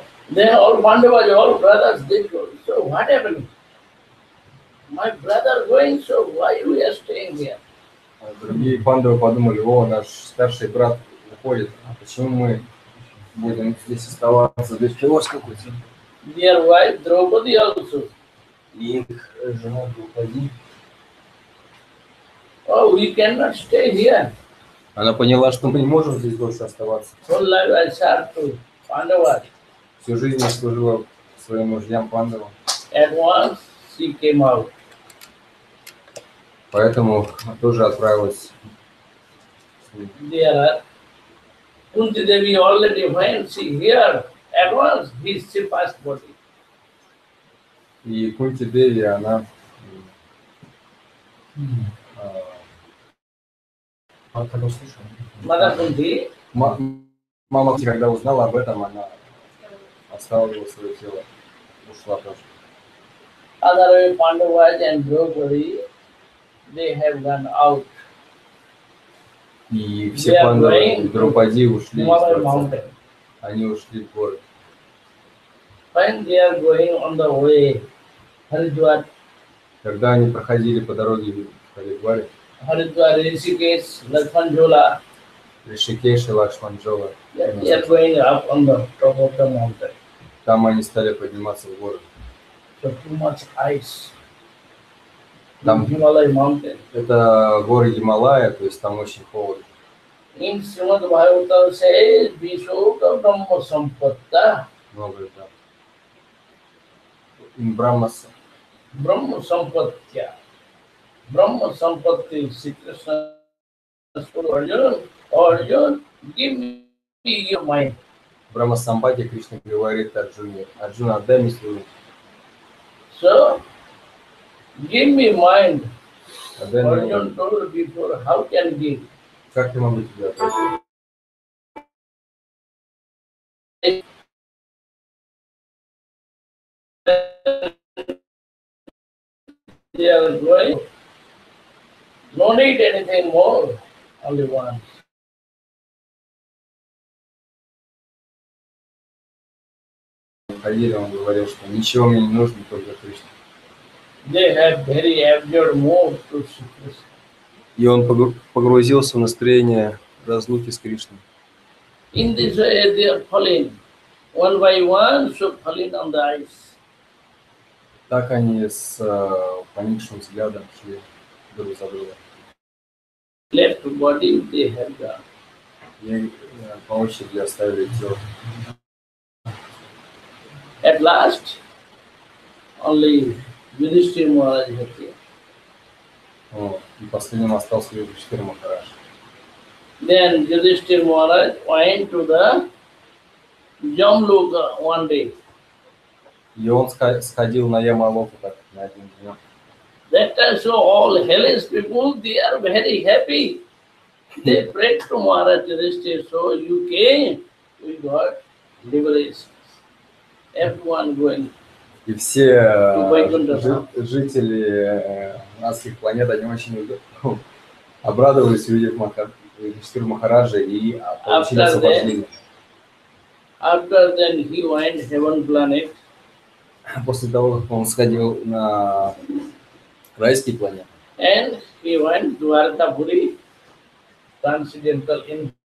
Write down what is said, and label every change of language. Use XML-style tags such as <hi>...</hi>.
<en>Then all Pandavas, all brothers, they go, so what happened? My brother going, so why we are staying here?</en> <ru>Другие пандавы подумали: о, наш старший брат уходит, а почему мы будем здесь оставаться? Без чего какой-то?</ru> <en>Their wife Draupadi also.</en> <ru>И их жена Друпади.</ru> <en>Oh, we cannot stay here.</en> <ru>Она поняла, что мы не можем здесь больше оставаться.</ru> <en>Whole life I served to Pandavas.</en> <ru>Всю жизнь я служила своим мужьям пандавам.</ru> <en>At once she came out.</en> <ru>Поэтому тоже отправилась.</ru> <en>There, Kunti Devi already when she here, at once she passed body.</en> <ru>И Кунти Деви, она</ru> <en>Mother Kunti,</en> <ru>мама, когда узнала об этом, она оставила свое тело, ушла тоже.</ru> <en>other Pandavas and Draupadi, they have gone out.</en> <ru>И все Пандавы и Драупади ушли из</ru> <en>Himalaya</en> <ru>дворца.</ru> <en>mountain.</en> <ru>Они ушли в город.</ru> <en>When they are going on the way, Haridwar,</en> <ru>Когда они проходили по дороге в Харидваре,</ru> <en>Rishikesh, Lakshmanjhola,</en> <ru>Ришикеш и Лакшманджола,</ru> <en>they are going up on the top of the mountain.</en> <ru>там они стали подниматься в город.</ru> <en>So too much ice.</en> <ru>Там</ru> <en>Himalaya mountain.</en> <ru>это горы Гималая, то есть там очень холодно.</ru> <en>In Shrimad Bhagavatam says, Vishoka Brahma Sampatta.</en> <ru>Много там. Брахмаса.</ru> <en>Brahma Sampatya. Brahma Sampatti, Sri Krishna told Arjuna, Arjuna, give me your mind.</en> <ru>Брахма Сампати Кришна говорит Арджуне: Арджуна, отдай мне свою.</ru> <en>So, give me mind.</en> <ru>Отдай мне.</ru> <en>Arjuna told before, how can give?</en> <ru>Как я могу тебе отдать?</ru> <en>They are going. No need anything more, only one.</en> <ru>Ходили, он говорил, что ничего мне не нужно, только Кришна.</ru> <en>They have very absurd move to Sri Krishna.</en> <ru>И он погрузился в настроение разлуки с Кришной.</ru> <en>In this way, they are falling one by one, so falling on the ice.</en> <ru>Так они с поникшим взглядом шли друг за другом.</ru> <en>Left body they have gone.</en> <ru>И по очереди оставили тело.</ru> <en>At last, only Yudhishthira Maharaj was here.</en> <ru>И последним остался Юдхиштхира Махарадж.</ru> <en>Then Yudhishthira Maharaj went to the Jamloka one day.</en> <ru>И он сходил на Ямалоку так на один день.</ru> <en>That time, so all hellish people, they are very happy. They prayed to Maharaj Yudhishthira, so you came, we got liberation. Everyone going.</en> <ru>И все жители адских планет, они очень обрадовались, увидев Юдхиштхира Махараджа и получили освобождение.</ru> <en>After then he went heaven planet.</en> <ru>После того, как он сходил на райский планет.</ru> <en>And he went Dwarkapuri, transcendental in</en>